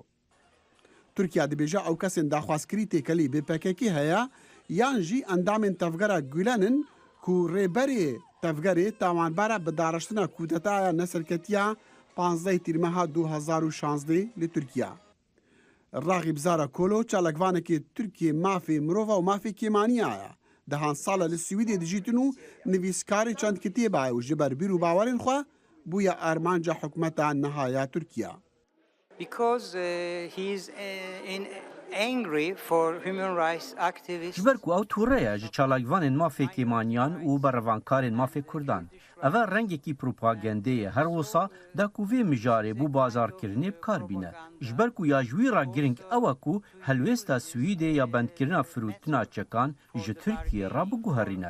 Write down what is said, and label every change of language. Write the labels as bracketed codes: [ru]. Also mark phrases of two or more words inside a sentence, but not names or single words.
[ku] Tirkiya dibêje ew kesên daxwazkirî têkelî bê PKK heye yan jî endamên tevgera Gülen'in ku rêberê tevgerê tawanbera bi dareştina kûdetaya neserketiya 15 tîrmeha 2016 li Tirkiya. Raxîb Zara Kolo çalekvanekê Tirkiye mafê mirova û mafê kêmaniya ye. Dehan sala li Swîdê dijîtin û nivîskarê çend kitêba û ji ber bîr û bawerên xwe bûye armanca hikûmeta niha ya Tirkiya. [en] Because he is angry for human rights activists. [ku] Ji ber ku ew tûreye ji çalakvanên mafê kêmaniyan û bervankarên mafê Kurdan. Ev e rengekî propagandeyê her wisa de ku vê mijarê bû bazarkirinê bikar bîne. Ji ber ku ya ji wî re giring ew e ku helwêsta Swîdê ya bendkirina firûtina çekan ji Tirkiye re biguherîne.